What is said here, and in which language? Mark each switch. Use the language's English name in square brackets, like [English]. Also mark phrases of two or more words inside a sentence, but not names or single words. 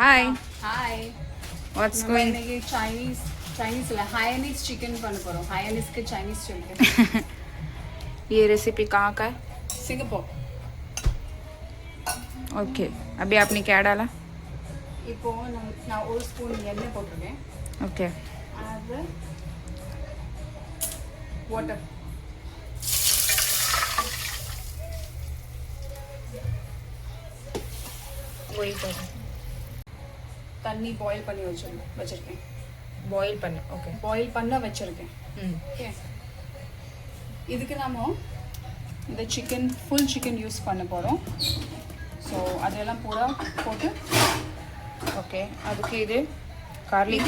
[English] Hi. Hi. What's [Tamil] நம்ம [English] going? [Tamil] இன்னைக்கு Chinese இல்ல [English] Hainanese chicken [Tamil] பண்ண போறோம். Hainanese க்கு Chinese சொல்லுங்க. [Hindi] ये रेसिपी कहाँ का है? Singapore. ओके अभी आपने क्या डाला? [Tamil] இப்போ நான் ஒரு ஸ்பூன் எண்ணெய் போட்டுருக்கேன். [Hindi] ओके [Tamil] அது வாட்டர். [Hindi] वही कर [Tamil] தண்ணி பாயில் பண்ணி வச்சிருக்கேன். बॉईल பண்ணு ओके பாயில் பண்ண வச்சிருக்கேன். ஓகே. இதுக்கு நாம இந்த [English] full chicken use [Tamil] பண்ண போறோம். ஸோ அதெல்லாம் போட்டு ஓகே அதுக்கு இது கார்லிக்